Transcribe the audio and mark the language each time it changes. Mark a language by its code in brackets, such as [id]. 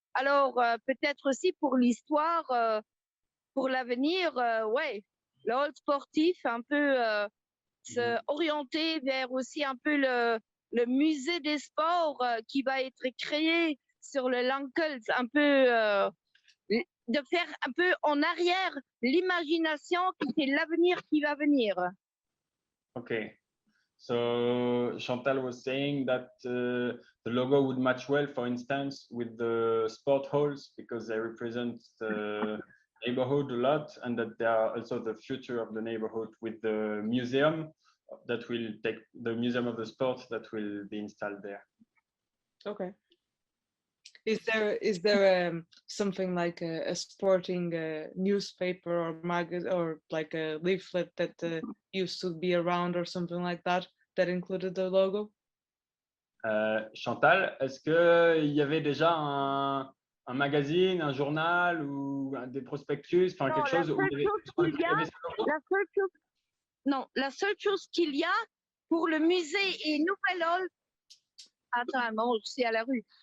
[fr] Alors, peut-être aussi pour l'histoire, pour l'avenir, ouais, le hall sportif, un peu se orienter vers aussi un peu le musée des sports qui va être créé sur le Lankelt, un peu de faire un peu en arrière l'imagination qui c'est l'avenir qui va venir. [en] Okay. So Chantal was saying that the logo would match well, for instance, with the sport halls because they represent the neighborhood a lot, and that they are also the future of the neighborhood with the museum that will take the museum of the sport that will be installed there. Okay. Is there something like a sporting newspaper or magazine or like a leaflet that used to be around or something like that included the logo? [fr] Chantal, est-ce qu'il y avait déjà un magazine, un journal ou des prospectus, enfin quelque chose où il y avait ce logo? La seule chose qu'il y a pour le musée et Nouvelle Hall, attends, je suis à la rue.